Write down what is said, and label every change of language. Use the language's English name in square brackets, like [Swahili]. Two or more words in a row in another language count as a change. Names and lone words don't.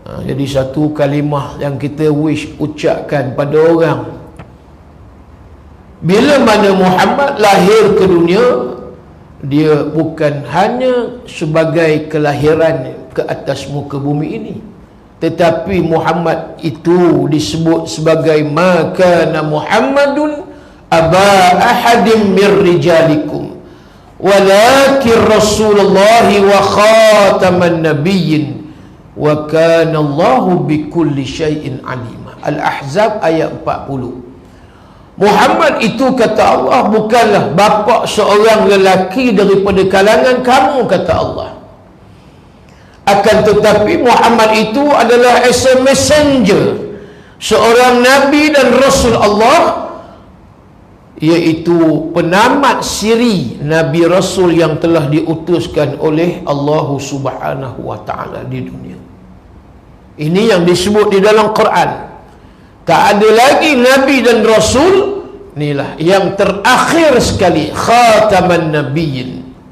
[Malay] Jadi satu kalimah yang kita wish ucapkan pada orang, bila mana Muhammad lahir ke dunia, dia bukan hanya sebagai kelahiran ke atas muka bumi ini, tetapi Muhammad itu disebut sebagai [Arabic] ما كان محمد أبا أحد من رجالكم ولكن رسول الله وخاتم النبيين وكان الله بكل شيء عليما. [Malay] Al-Ahzab ayat 40. Muhammad itu, kata Allah, bukanlah bapa seorang lelaki daripada kalangan kamu, kata Allah. Akan tetapi Muhammad itu adalah [English] as a messenger, [Malay] seorang Nabi dan Rasul Allah, iaitu penamat siri Nabi Rasul yang telah diutuskan oleh Allah [Arabic] سبحانه وتعالى [Malay] di dunia. Ini yang disebut di dalam Quran. Tak ada lagi Nabi dan Rasul, inilah yang terakhir sekali, [Arabic] خاتم النبيين.